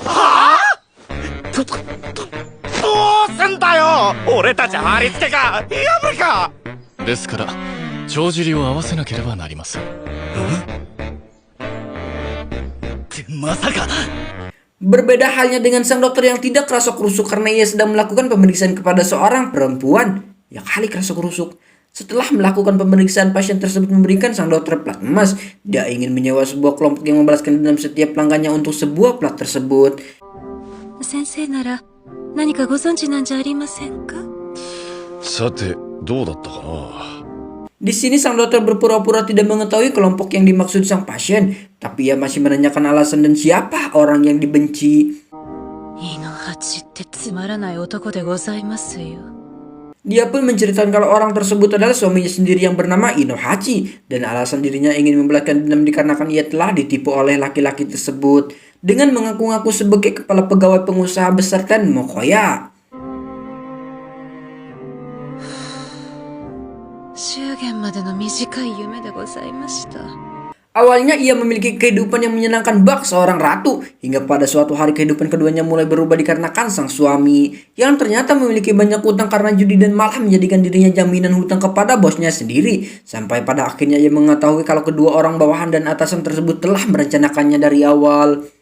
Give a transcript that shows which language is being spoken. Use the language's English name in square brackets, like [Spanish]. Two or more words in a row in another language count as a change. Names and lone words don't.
[Indonesian] Berbeda halnya dengan sang dokter yang tidak kerasa-kerusuk karena ia sedang melakukan pemeriksaan kepada seorang perempuan. Ya kali kerasa-kerusuk. Setelah melakukan pemeriksaan, pasien tersebut memberikan sang dokter plat emas. Dia ingin menyewa sebuah kelompok yang membalaskan dendam setiap pelanggannya untuk sebuah plat tersebut. [Japanese] 先生なら、何かご存じなんじゃありませんか? さて、どうだったかな? [Indonesian] Di sini sang dokter berpura-pura tidak mengetahui kelompok yang dimaksud sang pasien, tapi ia masih menanyakan alasan dan siapa orang yang dibenci. [Japanese] Inohachiってつまらない男でございますよ. [Indonesian] Dia pun menceritakan kalau orang tersebut adalah suaminya sendiri yang bernama Inohachi, dan alasan dirinya ingin membalaskan dendam dikarenakan ia telah ditipu oleh laki-laki tersebut dengan mengaku-ngaku sebagai kepala pegawai pengusaha besar dan Mokoya. [Japanese] 祝言までの短い夢でございました. [Indonesian] Awalnya ia memiliki kehidupan yang menyenangkan bak seorang ratu, hingga pada suatu hari kehidupan keduanya mulai berubah dikarenakan sang suami yang ternyata memiliki banyak hutang karena judi dan malah menjadikan dirinya jaminan hutang kepada bosnya sendiri. Sampai pada akhirnya ia mengetahui kalau kedua orang bawahan dan atasan tersebut telah merencanakannya dari awal.